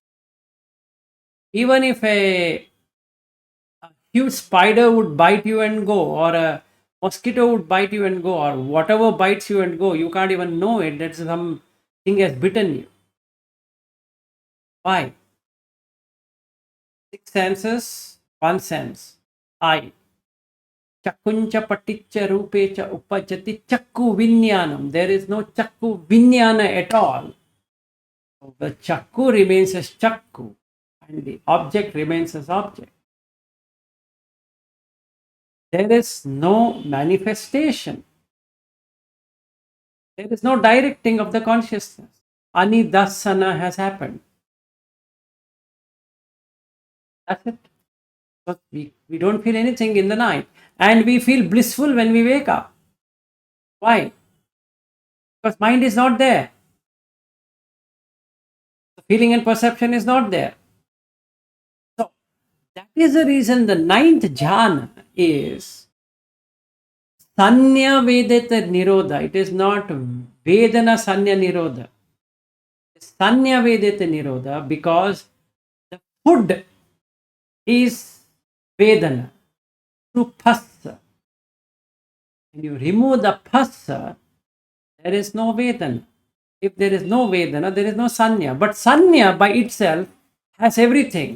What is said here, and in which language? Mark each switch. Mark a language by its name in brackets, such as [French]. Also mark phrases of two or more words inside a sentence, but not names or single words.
[English] Even if a huge spider would bite you and go, or a mosquito would bite you and go, or whatever bites you and go, you can't even know it that something has bitten you. Why? Six senses, one sense, I. [Pali] Chakkuncha paticca rupecha upajati chakku vinyanam. [English] There is no [Pali] chakku vinyana [English] at all. So the chakku remains as chakku, and the object remains as object. There is no manifestation. There is no directing of the consciousness. Anidasana has happened. That's it. But we don't feel anything in the night. And we feel blissful when we wake up. Why? Because mind is not there. The feeling and perception is not there. So that is the reason the ninth jhana is [Pali] sañña vedeta nirodha. [English] It is not [Pali] vedana sañña nirodha. Sañña vedeta nirodha [English] because the food is vedana through phassa. When you remove the phassa, there is no vedana. If there is no vedana, there is no sañña. But sañña by itself has everything.